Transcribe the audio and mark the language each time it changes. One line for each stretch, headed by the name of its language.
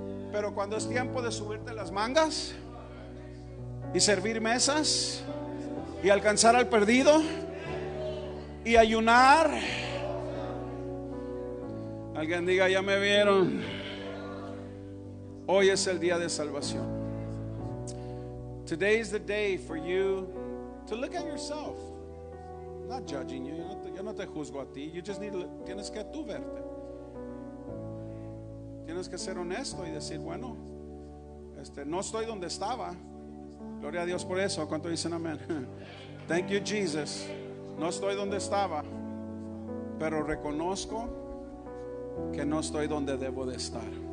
Spanish: Pero cuando es tiempo de subirte las mangas y servir mesas y alcanzar al perdido y ayunar, alguien diga, ya me vieron. Hoy es el día de salvación.
English: Today is the day for you to look at yourself. Not judging you.
Spanish: Yo no te juzgo a ti.
English: You just
Spanish: tienes que tú verte. Tienes que ser honesto y decir, bueno, no estoy donde estaba. Gloria a Dios por eso. ¿Cuánto dicen amén?
English: Thank you, Jesus.
Spanish: No estoy donde estaba, pero reconozco que no estoy donde debo de estar.